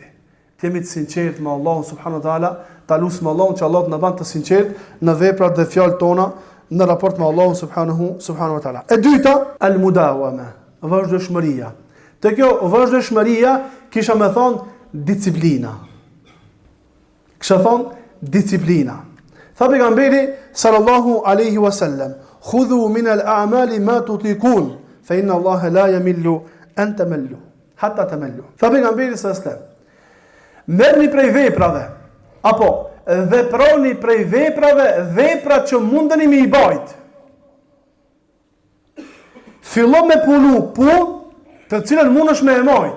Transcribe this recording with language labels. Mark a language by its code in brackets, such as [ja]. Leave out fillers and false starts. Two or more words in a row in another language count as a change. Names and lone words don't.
[sq] Të jemi të sinqert me Allahun [ar] سبحانه وتعالى, [sq] ta lutim Allahun që Allah të na bën të sinqert në veprat dhe fjalët tona në raport me Allahun subhanahu wa taala. E dyta, al-mudawama, vazhdueshmëria. Te kjo vazhdueshmëria kisha më thon disiplina. Kisha thon disiplina. Tha pejgamberi [ar] صلى الله عليه وسلم خذوا من الأعمال ما تطيقون فإن الله لا يمل أن تملوا حتى تملوا." [sq] Tha pejgamberi [ar] صلى الله عليه وسلم: [sq] merrni prej veprave, apo veproni prej veprave, vepra që mundeni me i bajt. Fillo me punu punë të cilën mundesh me e majt.